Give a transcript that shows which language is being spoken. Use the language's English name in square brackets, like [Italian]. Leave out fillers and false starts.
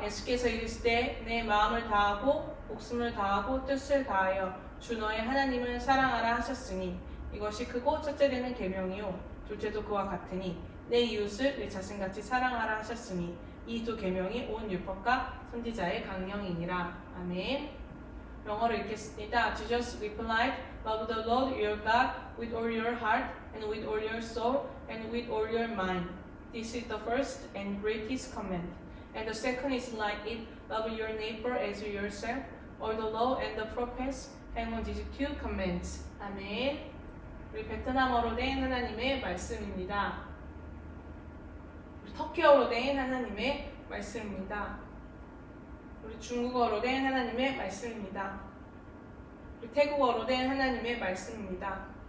[Korean] 예수께서 이르시되 내 마음을 다하고 목숨을 다하고 뜻을 다하여 주 너의 하나님을 사랑하라 하셨으니 이것이 크고 첫째되는 계명이요 둘째도 그와 같으니 내 이웃을 내 자신같이 사랑하라 하셨으니 이 두 계명이 온 율법과 선지자의 강령이니라. 아멘. 영어로 읽겠습니다. [English] Jesus replied, Love the Lord your God with all your heart and with all your soul and with all your mind. This is the first and greatest command. And the second is like it, love your neighbor as yourself. All the law and the prophets hang on these two commands. [Korean] 아멘. 우리 베트남어로 된 하나님의 말씀입니다. 우리 터키어로 된 하나님의 말씀입니다. 우리 중국어로 된 하나님의 말씀입니다. 우리 태국어로 된 하나님의 말씀입니다.